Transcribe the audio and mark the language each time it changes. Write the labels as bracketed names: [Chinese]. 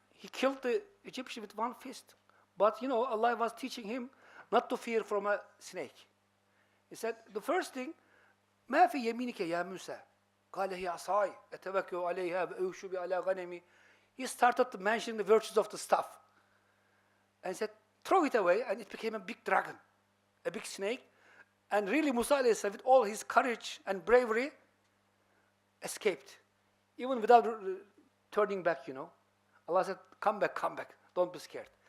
[English] He killed the Egyptian with one fist. But, Allah was teaching him not to fear from a snake. He said, the first thing, [Arabic] ما في يمينك يا موسى قال هي عصاي أتوكل عليها وأوش على غنمي. [English] He started to mention the virtues of the staff. And he said, throw it away, and it became a big dragon, a big snake. And really Musa alayhi salam, with all his courage and bravery, escaped, even without turning back, Allah said, come back, don't be scared.